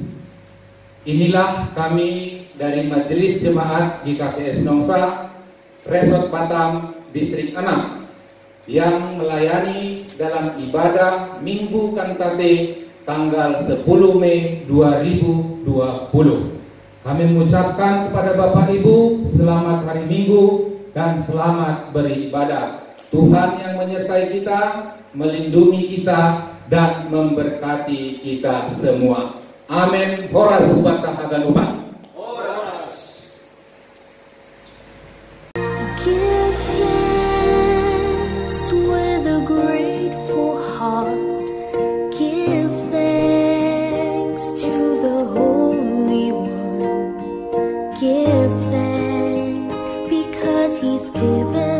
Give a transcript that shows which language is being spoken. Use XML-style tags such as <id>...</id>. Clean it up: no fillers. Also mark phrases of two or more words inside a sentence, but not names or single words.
<id>Inilah kami dari Majelis Jemaat GKPS Nongsa, Resort Batam, Distrik 6, yang melayani dalam ibadah Minggu Kantate tanggal 10 Mei 2020. Kami mengucapkan kepada Bapak Ibu selamat hari Minggu dan selamat beribadah. Tuhan yang menyertai kita, melindungi kita, dan memberkati kita semua. Amin.</id> <bts>Horas hubatah aganuhan. Horas.</bts> <en>Give thanks with a grateful heart. Give thanks to the Holy One. Give thanks because He's given</en>